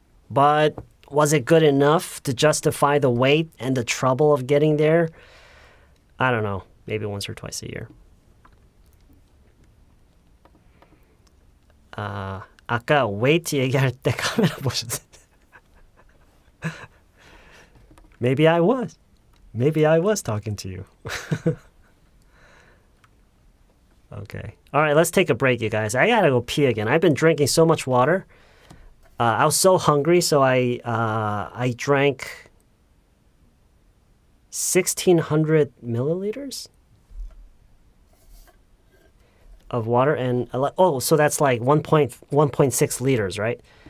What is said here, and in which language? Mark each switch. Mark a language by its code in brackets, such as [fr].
[en] But was it good enough to justify the wait and the trouble of getting there? I don't know. Maybe once or twice a year. [ko] 아까 wait 얘기할 때 카메라 보셨어요? [en] Maybe I was talking to you. Okay. All right, let's take a break, you guys. I gotta go pee again. I've been drinking so much water. I was so hungry, so I drank 1,600 milliliters of water, and so that's like 1.6 liters, right?